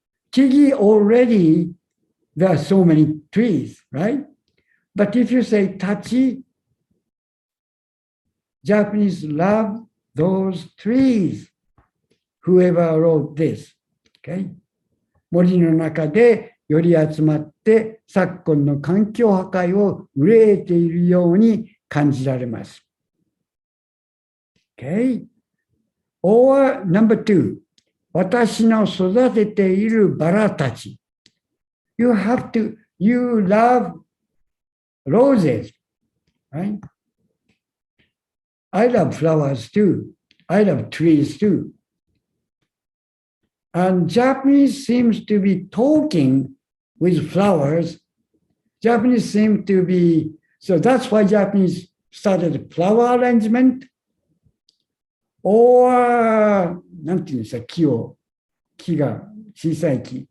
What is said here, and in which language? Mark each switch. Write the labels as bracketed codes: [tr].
[en] Kigi already, there are so many trees, right? But if you say tachi, Japanese love those trees. Whoever wrote this, okay? [ja] 森の中でより集まって昨今の環境破壊を憂えているように感じられます。 [en] Okay? [ja] Or number two, 私の育てているバラたち。 [en] You love roses, right? I love flowers too. I love trees too. And Japanese seems to be talking with flowers. Japanese seem to be, so that's why Japanese started flower arrangement [ja] or なんていうんですか、木が小さい木。